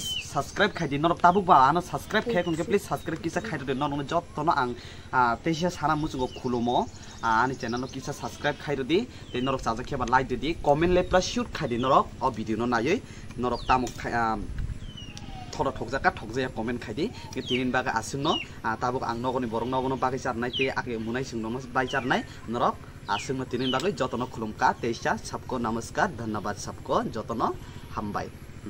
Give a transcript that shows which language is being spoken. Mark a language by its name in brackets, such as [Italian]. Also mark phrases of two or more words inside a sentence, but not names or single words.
[Kok Borok] सब्सक्राइब खायदि नरक ताबुकबा आनो सब्सक्राइब खाय कोनके [English] please subscribe [Kok Borok] किसा खायदो नरंनो जतनो आं तेसिया साना मुसुगो खुलुमो आनि चैनल नो किसा सब्सक्राइब खायदि ते नरक जाजाखेबा लाइक दि कमेन्ट लेप्ला शुट खायदि नरक अ भिडिअ नो नायै नरक तामुक थोड़ा ठगजाका ठगजाया कमेन्ट खायदि तिनिन बागै आसुंनो ताबुक आं नगनि बरं नगनो बागै चारनाय ते आगे मुनाय सिंनो बाय चारनाय नरक आसुंनो तिनिन बागै जतनो खुलुमका तेसा [Hindi] सबको नमस्कार धन्यवाद सबको [Kok Borok] जतनो हामबाय।